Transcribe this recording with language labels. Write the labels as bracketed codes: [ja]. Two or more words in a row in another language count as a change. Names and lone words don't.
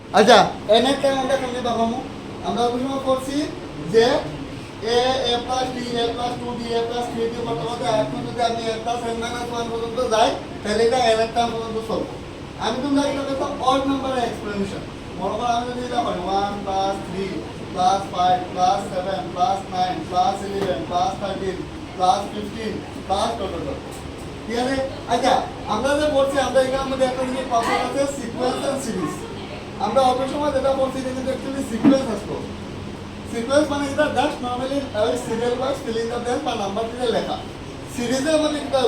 [bn] আচ্ছা n এর টাইম আমরা কেমনে পাবো আমরা ওই সময় করছি যে [en] a plus d a plus 2d a plus 3d [bn] করতে করতে এখন যদি আমি [en] a plus n minus 1 [bn] পর্যন্ত যাই তাহলে এটা n এর টাইম পর্যন্ত চলব আমি তোমরা এটা করতাম [en] odd number explanation [bn] মনে করো আমি যদি এটা করি [en] 1 plus 3 plus 5 plus 7 plus 9 plus 11 plus 13 plus 15 plus total [bn] ঠিক আছে আচ্ছা আমরা যে বলছি আমরা এখানের মধ্যে একটা জিনিস পাবো আছে [en] sequence and series [bn] আমরা অল্প সময় যেটা বলছি এটা কিন্তু অ্যাকচুয়ালি সিকোয়েন্স আসলো সিকোয়েন্স মানে এটা [en] just normally [bn] ওই [en] serial wise filling the blank [bn] বা নাম্বার দিয়ে লেখা সিরিজের মধ্যে কি করব